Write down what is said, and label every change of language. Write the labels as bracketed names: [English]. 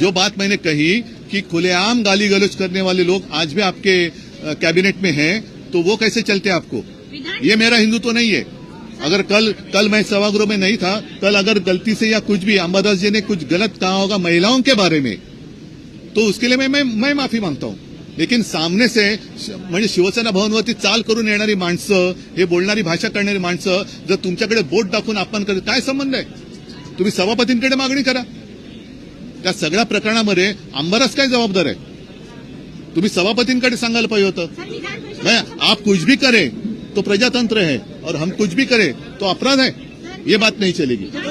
[Hindi] जो बात मैंने कही कि खुलेआम गाली गलौज करने वाले लोग आज भी आपके कैबिनेट में हैं, तो वो कैसे चलते आपको? ये मेरा हिंदुत्व नहीं है. अगर कल मैं सभागृह में नहीं था, कल अगर गलती से या कुछ भी अंबादास जी ने कुछ गलत कहा होगा महिलाओं के बारे में, तो उसके लिए मैं माफी मांगता हूं. [Marathi] लेकिन सामने से म्हणजे शिवसेना भवनवरती चाल करून येणारी माणसं, हे बोलणारी भाषा करणारी माणसं जर तुमच्याकडे बोट दाखवून अपमान करतात, काय संबंध आहे? तुम्ही सभापतींकडे मागणी करा. त्या सगळ्या प्रकरणामध्ये अंबादास काय जबाबदार आहे? तुम्ही सभापतींकडे सांगायला पाहिजे होतं. [Hindi] मैं आप कुछ भी करे तो प्रजातंत्र है और हम कुछ भी करे तो अपराध है, ये बात नहीं चलेगी.